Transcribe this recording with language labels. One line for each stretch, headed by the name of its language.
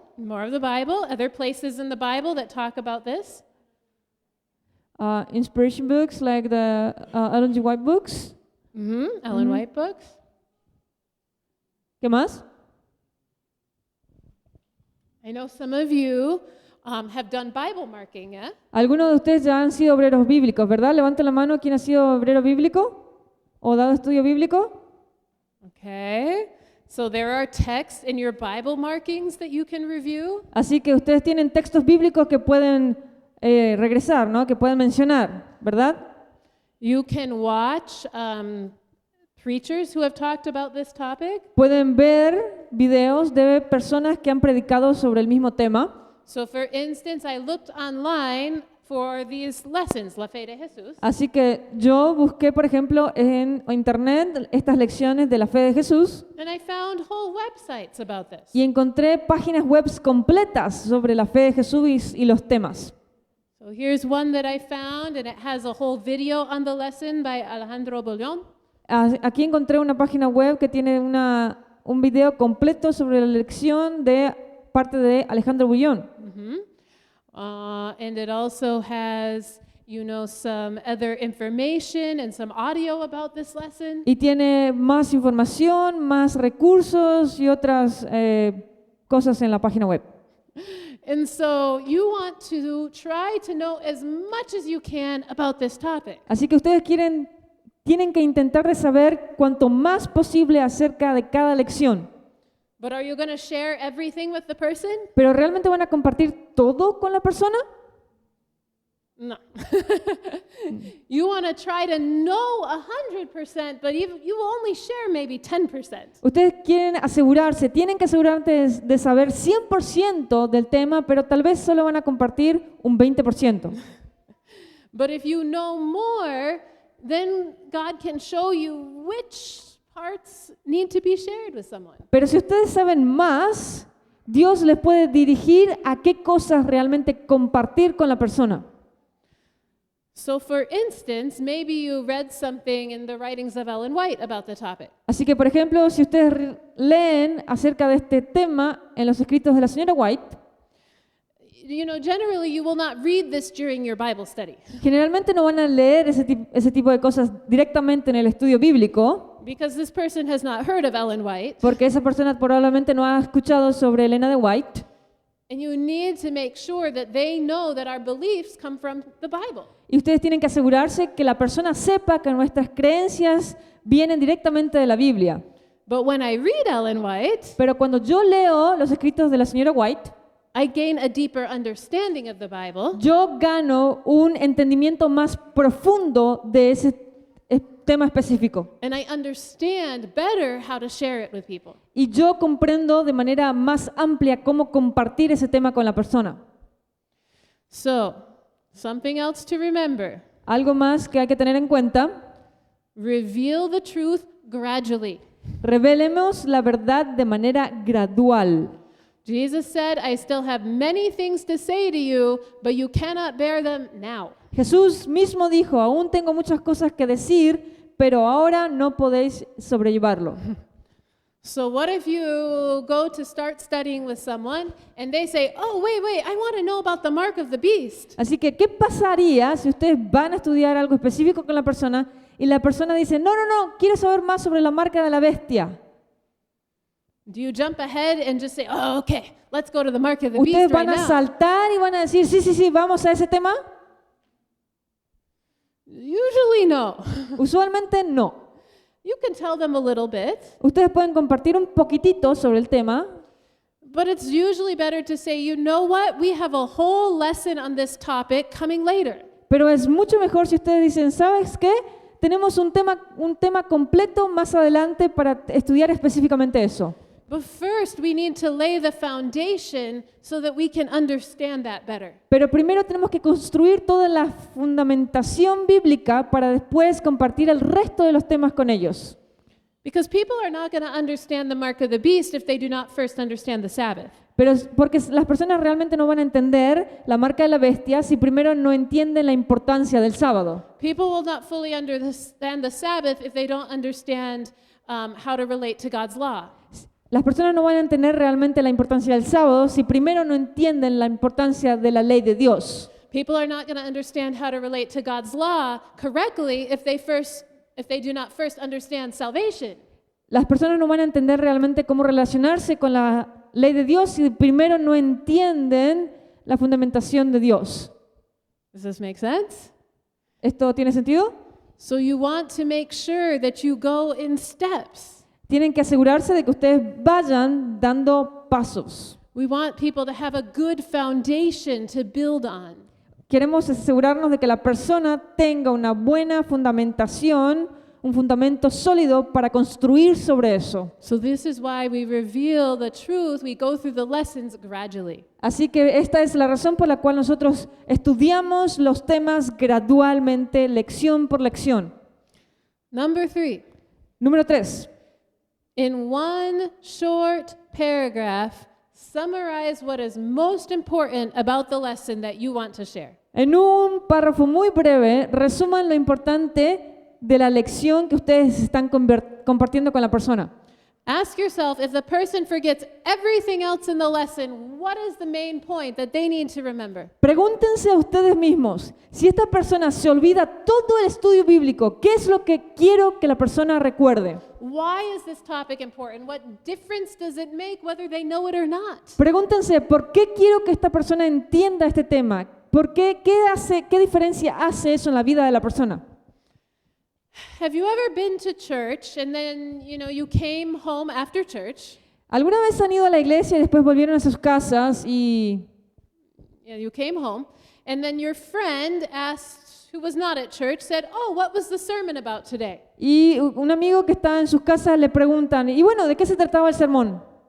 English: More of the Bible, other places in the Bible that talk about this. Inspiration books like the Ellen G. White books. Ellen White books.
Spanish: ¿Qué más?
English: I know some of you have done Bible marking, yeah?
Spanish: Algunos de ustedes ya han sido obreros bíblicos, ¿verdad? Levanten la mano quien ha sido obrero bíblico o dado estudio bíblico. Okay.
English: So there are texts in your Bible markings that you can review.
Spanish: Así que ustedes tienen textos bíblicos que pueden regresar, ¿no? Que pueden mencionar, ¿verdad?
English: You can watch preachers who have talked about this topic.
Spanish: Pueden ver videos de personas que han predicado sobre el mismo tema.
English: So for instance, I looked online for these lessons, La Fe de Jesús.
Spanish: Así que yo busqué, por ejemplo, en internet estas lecciones de la fe de Jesús
English: And I found whole websites about this.
Spanish: y encontré páginas web completas sobre la fe de Jesús y los temas.
English: So here's one that I found, and it has a whole video on the lesson by Alejandro Bollón.
Spanish: Aquí encontré una página web que tiene un video completo sobre la lección de parte de Alejandro Bullón.
English: And it also has, some other information and some audio about this lesson.
Spanish: Y tiene más información, más recursos y otras cosas en la página web.
English: And so you want to try to know as much as you can about this topic.
Spanish: Así que ustedes tienen que intentar de saber cuanto más posible acerca de cada lección.
English: But are you going to share everything with the person?
Spanish: ¿Pero realmente van a compartir todo con la persona?
English: No. You want to try to know 100%, but you will only share maybe 10%.
Spanish: Ustedes tienen que asegurarse de saber 100% del tema, pero tal vez solo van a compartir un 20%.
English: But if you know more, then God can show you which parts need to be shared with someone.
Spanish: Pero si ustedes saben más, Dios les puede dirigir a qué cosas realmente compartir con la persona.
English: So for instance, maybe you read something in the writings of Ellen White about the topic.
Spanish: Así que, por ejemplo, si ustedes leen acerca de este tema en los escritos de la señora White,
English: Generally you will not read this during your Bible study
Spanish: generalmente no van a leer ese tipo de cosas directamente en el estudio bíblico,
English: because this person has not heard of Ellen White,
Spanish: porque esa persona probablemente no ha escuchado sobre Elena de White.
English: and you need to make sure that they know that our beliefs come from the Bible.
Spanish: Y ustedes tienen que asegurarse que la persona sepa que nuestras creencias vienen directamente de la Biblia.
English: But when I read Ellen White,
Spanish: Pero cuando yo leo los escritos de la señora White,
English: I gain a deeper understanding of the Bible,
Spanish: yo gano un entendimiento más profundo de ese tema específico.
English: and I understand better how to share it with people.
Spanish: Y yo comprendo de manera más amplia cómo compartir ese tema con la persona.
English: So, something else to remember.
Spanish: Algo más que hay que tener en cuenta:
English: Reveal the truth gradually.
Spanish: revelemos la verdad de manera gradual.
English: Jesus said, I still have many things to say to you, but you cannot bear them now.
Spanish: Jesús mismo dijo: aún tengo muchas cosas que decir, pero ahora no podéis sobrellevarlo.
English: So what if you go to start studying with someone and they say, oh, wait, I want to know about the mark of the beast.
Spanish: Así que, ¿qué pasaría si ustedes van a estudiar algo específico con la persona y la persona dice: no, quiero saber más sobre la marca de la bestia?
English: Do you jump ahead and just say, oh, okay, let's go to the mark of the
Spanish: ¿Ustedes
English: beast right
Spanish: van a
English: now?
Spanish: saltar y van a decir: sí, vamos a ese tema?
English: Usually no.
Spanish: Usualmente no.
English: You can tell them a little bit,
Spanish: Ustedes pueden compartir un poquitito sobre el tema,
English: but it's usually better to say, you know what, we have a whole lesson on this topic coming later.
Spanish: pero es mucho mejor si ustedes dicen: ¿sabes qué? Tenemos un tema completo más adelante para estudiar específicamente eso.
English: But first, we need to lay the foundation so that we can understand that better.
Spanish: Pero primero tenemos que construir toda la fundamentación bíblica para después compartir el resto de los temas con ellos.
English: Because people are not going to understand the mark of the beast if they do not first understand the Sabbath.
Spanish: Pero porque las personas realmente no van a entender la marca de la bestia si primero no entienden la importancia del sábado.
English: People will not fully understand the Sabbath if they don't understand how to relate to God's law.
Spanish: Las personas no van a entender realmente la importancia del sábado si primero no entienden la importancia de la ley de Dios.
English: People are not going to understand how to relate to God's law correctly if they do not first understand salvation.
Spanish: Las personas no van a entender realmente cómo relacionarse con la ley de Dios si primero no entienden la fundamentación de Dios.
English: Does this make sense?
Spanish: ¿Esto tiene sentido?
English: So you want to make sure that you go in steps.
Spanish: Tienen que asegurarse de que ustedes vayan dando pasos.
English: We want people to have a good foundation to build on.
Spanish: Queremos asegurarnos de que la persona tenga una buena fundamentación, un fundamento sólido para construir sobre eso.
English: So this is why we reveal the truth. We go through the lessons gradually.
Spanish: Así que esta es la razón por la cual nosotros estudiamos los temas gradualmente, lección por lección.
English: Number 3.
Spanish: Número 3.
English: In one short paragraph, summarize what is most important about the lesson that you want to share.
Spanish: En un párrafo muy breve, resuman lo importante de la lección que ustedes están compartiendo con la persona.
English: Ask yourself, if the person forgets everything else in the lesson, what is the main point that they need to remember?
Spanish: Pregúntense a ustedes mismos, si esta persona se olvida todo el estudio bíblico, ¿qué es lo que quiero que la persona recuerde?
English: Why is this topic important? What difference does it make whether they know it or not?
Spanish: Pregúntense, ¿por qué quiero que esta persona entienda este tema? ¿Por qué? ¿Qué diferencia hace eso en la vida de la persona?
English: Have you ever been to church and then, you came home after church?
Spanish: ¿Alguna vez han ido a la iglesia y después volvieron a sus casas y
English: You came home and then your friend asked, who was not at church, said, "Oh, what was the sermon about today?"
Spanish: un amigo que está en sus casas le preguntan, y bueno, ¿de qué se trataba el sermón?